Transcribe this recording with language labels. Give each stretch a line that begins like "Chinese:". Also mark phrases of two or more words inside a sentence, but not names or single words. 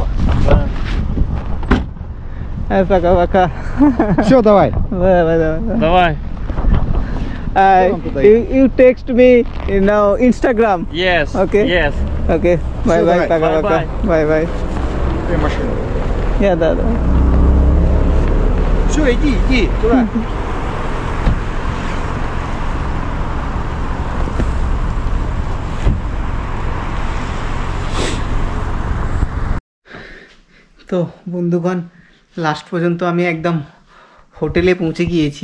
Russian: Пока-пока. Все, давай. Давай.
English: You text me now Instagram. Yes. Okay. Yes. Okay. Bye bye.
Russian: давай. Пока-пока.
English: Bye bye.
Russian: Ты машину. Да. Все, иди, туда.
Bangla: তো বন্ধুগণ, লাস্ট পর্যন্ত আমি একদম হোটেলে পৌঁছে গিয়েছি।